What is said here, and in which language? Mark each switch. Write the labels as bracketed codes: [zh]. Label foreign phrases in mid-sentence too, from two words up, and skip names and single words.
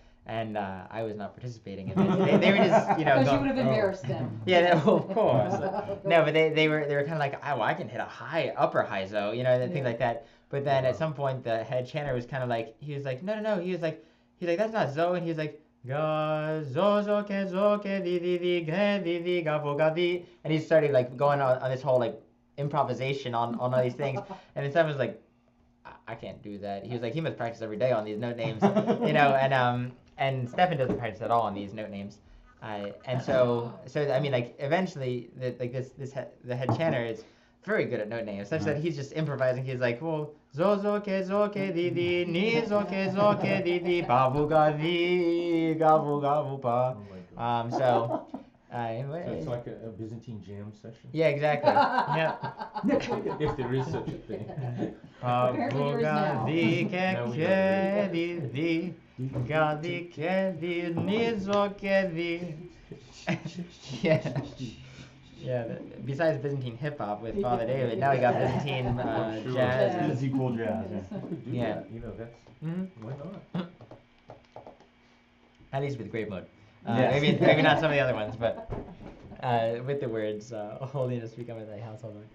[en] And I was not participating in this. They were just, Because you going, would have embarrassed them. yeah, well, of course. No, but they were kind of like, oh, well, I can hit a upper high zo, and things like that. But then at some point, the head chanter was kind of like, he was like, no. He was like, that's not zo, and he was like, [el] ga zo ke di di ga vo ga di, [en] and he started like going on this whole like improvisation on all these things, and then Stefan was like, I can't do that. He was like, he must practice every day on these note names, and Stefan doesn't practice at all on these note names. And so I mean, like eventually, the head chanter is very good at note names, such that he's just improvising. He's like, well, [el] zo ke di di, ni zo ke di di, ba vu ga di, ga vu pa. [en] So it's like a Byzantine jam session. yeah, exactly. Yeah. If there is such a thing. [el] Pa [en] Apparently [el] vu [en] there is [el] ga [en] now. [el] di [en] Now we [el] ke di di, ga di ke di, ni zo ke di. [en] Yeah. Yeah, besides Byzantine hip hop with Father David, now we got Byzantine Sure. jazz. This is equal jazz. Yeah. We could do Yeah. that, that's, Mhm. why not? At least with grave mode. Yes. Maybe not some of the other ones, but with the words, holiness become thy household.